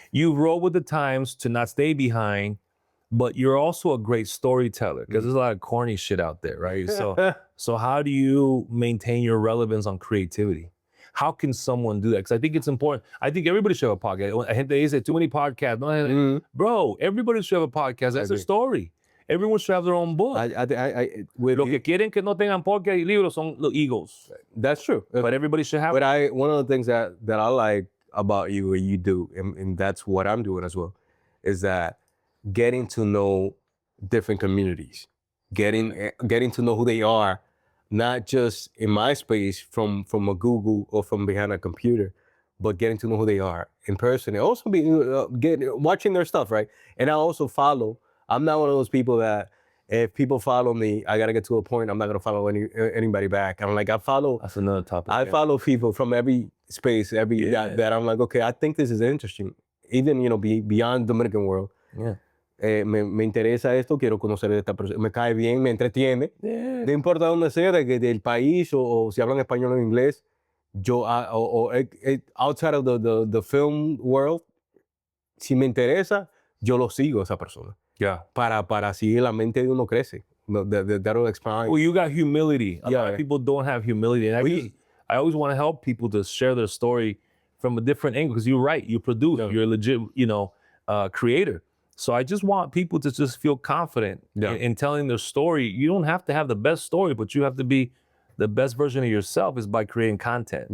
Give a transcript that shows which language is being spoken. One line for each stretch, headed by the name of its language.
English: You roll with the times to not stay behind. But you're also a great storyteller, because there's a lot of corny shit out there, right? So how do you maintain your relevance on creativity? How can someone do that? Because I think it's important. I think everybody should have a podcast. I think they say too many podcasts. No, bro, everybody should have a podcast. That's a story. Everyone should have their own book.
Spanish: Lo que quieren que no tengan podcast y libros son los egos.
English: That's true. But everybody should have. But one of the things that I like about you, and you do, and that's what I'm doing as well, is that getting to know different communities, getting to know who they are, not just in my space from a Google or from behind a computer, but getting to know who they are in person, and also watching their stuff, right? And I also follow. I'm not one of those people that if people follow me, I gotta get to a point. I'm not gonna follow anybody back. I'm like, I follow. That's another topic. I follow people from every space, that I'm like, okay, I think this is interesting. Even beyond Dominican world. Yeah.
Spanish: Me interesa esto, quiero conocer a esta persona, me cae bien, me entretiene.
English: Yeah.
Spanish: No importa dónde sea, del país o si hablan español o inglés, yo
English: outside of the film world,
Spanish: si me interesa, yo lo sigo a esa persona.
English: Yeah.
Spanish: Para así la mente de uno crece.
English: That'll expand. Well, you got humility. A lot of people don't have humility. And I always want to help people to share their story from a different angle, because you're right. You produce. Yeah. You're a legit, creator. So I just want people to just feel confident in telling their story. You don't have to have the best story, but you have to be the best version of yourself is by creating content.